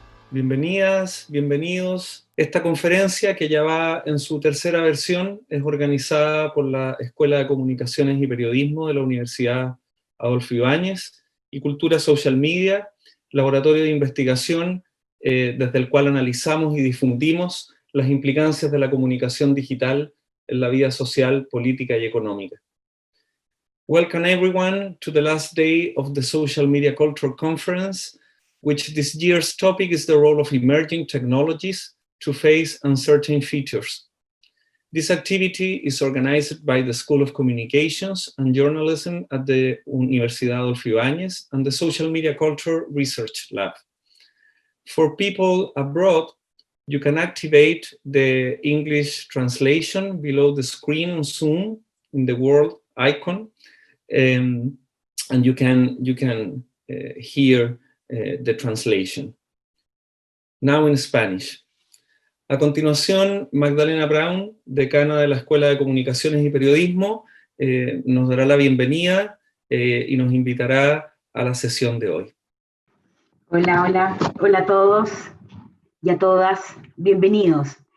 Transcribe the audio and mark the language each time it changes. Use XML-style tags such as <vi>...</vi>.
<es>Bienvenidas, bienvenidos. Esta conferencia, que ya va en su tercera versión, es organizada por la Escuela de Comunicaciones y Periodismo de la Universidad Adolfo Ibáñez y Cultura Social Media, laboratorio de investigación desde el cual analizamos y difundimos las implicancias de la comunicación digital en la vida social, política y económica.</es> <en>Welcome everyone to the last day of the Social Media Culture Conference, which this year's topic is the role of emerging technologies to face uncertain futures. This activity is organized by the School of Communications and Journalism at the Universidad Adolfo Ibáñez and the Social Media Culture Research Lab. For people abroad, you can activate the English translation below the screen on Zoom in the world icon, and you can hear the translation. Now in Spanish.</en> <es>A continuación, Magdalena Brown, decana de la Escuela de Comunicaciones y Periodismo, nos dará la bienvenida y nos invitará a la sesión de hoy. Hola a todos y a todas, bienvenidos.</es>